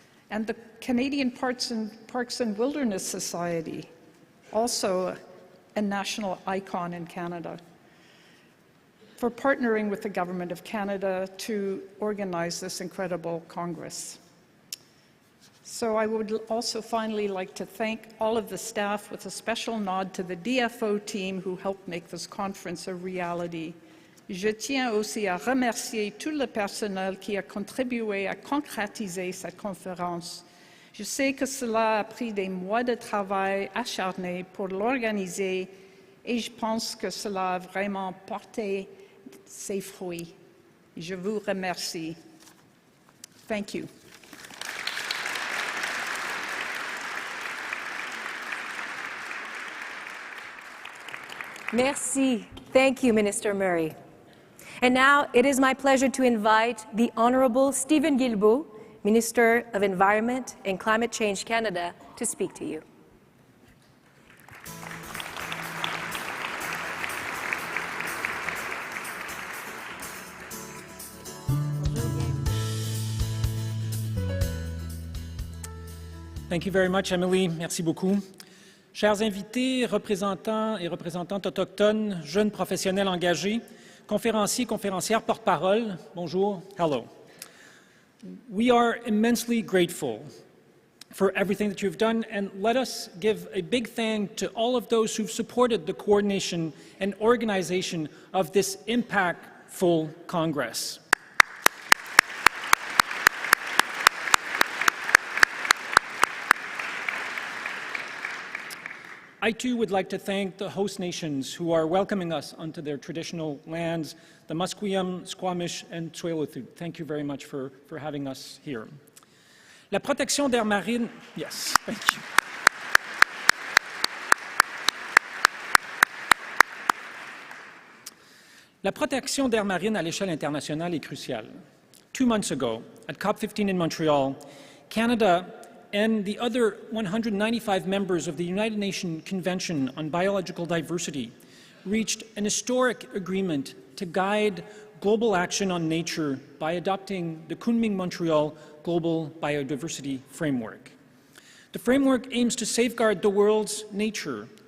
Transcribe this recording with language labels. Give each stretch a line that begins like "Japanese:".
English: And the Canadian Parks and Wilderness Society, also a national icon in Canada, for partnering with the Government of Canada to organize this incredible Congress. So I would also finally like to thank all of the staff with a special nod to the DFO team who helped make this conference a reality.
French: Je tiens aussi à remercier tout le personnel qui a contribué à concrétiser cette conférence. Je sais que cela a pris des mois de travail acharné pour l'organiser et je pense que cela a vraiment porté ses fruits. Je vous remercie.
English: Thank you.
French: Merci.
English: Thank you, Minister Murray. And now it is my pleasure to invite the Honourable Stephen Guilbeault, Minister of Environment and Climate Change Canada, to speak to you. Thank you very much, Emily.
French: Merci beaucoup. Chers invités, représentants et représentantes autochtones, jeunes professionnels engagés, conférenciers, conférencières, porte-parole, bonjour,
English: hello. We are immensely grateful for everything that you've done, and let us give a big thank to all of those who've supported the coordination and organization of this impactful Congress. I too would like to thank the host nations who are welcoming us onto their traditional lands, the Musqueam, Squamish, and Tsleil Waututh. Thank you very much for having us here.
French: La protection d'air marine,
English: yes, thank you.
French: La protection d'air marine à l'échelle internationale est cruciale.
English: 2 months ago, at COP15 in Montreal, Canada and the other 195 members of the United Nations Convention on Biological Diversity reached an historic agreement to guide global action on nature by adopting the Kunming-Montreal Global Biodiversity Framework. The framework aims to safeguard the world's nature,